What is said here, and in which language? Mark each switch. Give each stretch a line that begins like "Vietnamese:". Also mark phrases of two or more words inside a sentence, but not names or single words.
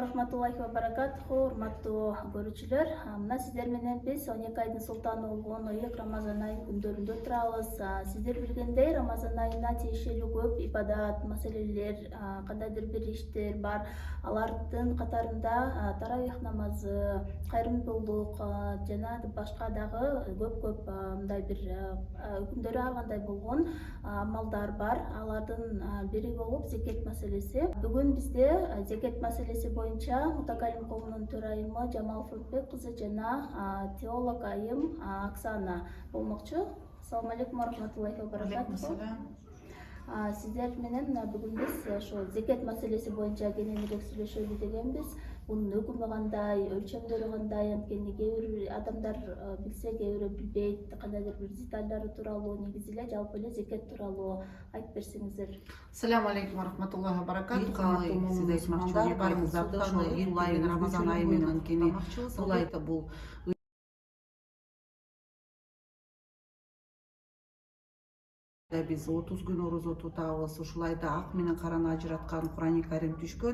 Arabic: رحمة الله وبركاته,
Kyrgyz: урматтуу көрүүчүлөр. Мына сиздер менен биз 12 айдын султаны болгон ыйык Рамазан айынын күндөрүндө турабыз. Сиздер билгендей, Рамазан айына тиешелүү көп ибадат, маселелер, кандайдыр бир иштер бар. Алардын катарында таравих намазы, кайрымдуулук жана башка дагы көп мындай бир күндөрү ар кандай болгон амалдар бар. Алардын бири болуп зекет маселеси. Бүгүн бизде зекет маселеси боюнча мутакалим коомунун төрайымы Жамал Фуртбек кызы жана теолог айым Оксана болмокчу.
Arabic: السلام عليكم ورحمة الله وبركاته.
Kyrgyz: Сиздер менен бүгүн биз ошо зекет маселеси боюнча кененирээк сүйлөшөлү дегенбиз. Бунун өкүмү кандай, өлчөмдөрү кандай, анткени кээ бир адамдар билсе, кээ бирөө билбейт, кандайдыр бир детальдары тууралуу, негизи эле жалпы эле зекет тууралуу айтып берсеңиздер.
Arabic: السلام عليكم ورحمة الله وبركاته.
Kyrgyz: Сиз айтмакчы баарыңыздар ошо июль айы Рамазан айы менен анткени бул айда бул биз 30 күн орозо тутабыз. Ушул айда ак менен караны ажыраткан Курани Карим түшкөн.